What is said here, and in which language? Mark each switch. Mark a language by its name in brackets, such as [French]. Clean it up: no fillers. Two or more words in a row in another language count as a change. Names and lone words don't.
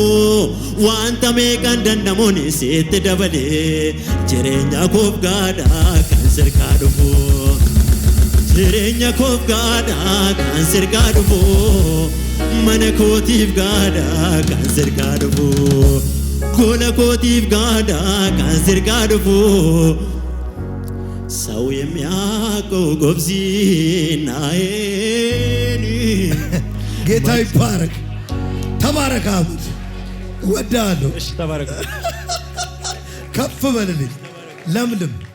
[Oromo] Wanta meeqaan dandamuun sitti dabalee jireenya koof gaadhaa kan sirkaa dhufu. Jireenya koof gaadhaa kan sirkaa dhufu. Mana kootiif gaadhaa kan sirkaa dhufu. Gola kootiif gaadhaa kan sirkaa dhufu. [Amharic] ሰው የሚያውቀው ጎብዚናዬን ጌታ ይባረክ። ተባረክ አቡት እወዳለሁ። እሺ ተባረክ። ከፍ በልልኝ ለምልም።